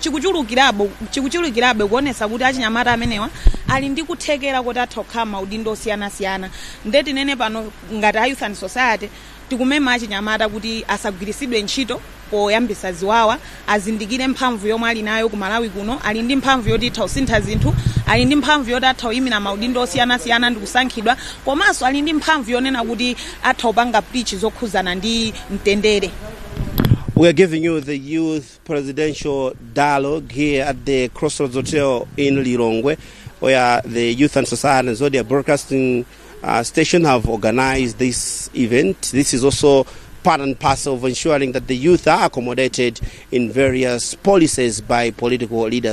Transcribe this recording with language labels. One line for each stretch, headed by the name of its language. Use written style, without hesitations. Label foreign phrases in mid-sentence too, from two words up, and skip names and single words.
Nyanja: chikuchulukirabe kuonesa kuti achinyamata amenewa ali ndi kuthekera kuti atokha maudindo osiyana-siyana nde tinene pano ngati Youth and Society tikumema achinyamata kuti asagwiritsidwe ntchito poyambisa ziwawa azindikire mphamvu yomwe ali nayo ku Malawi kuno ali ndi mphamvu yoti itha kusintha zinthu ali ndi mphamvu yoti atha kuyimira maudindo osiyana-siyana ndi kusankhidwa komanso ali ndi mphamvu yonena kuti atha kupanga pitch zokhuzana ndi mtendere.
English: We are giving you the youth presidential dialogue here at the Crossroads Hotel in Lilongwe where the Youth and Society and Zodiak Broadcasting station have organized this event. This is also part and parcel of ensuring that the youth are accommodated in various policies by political leaders.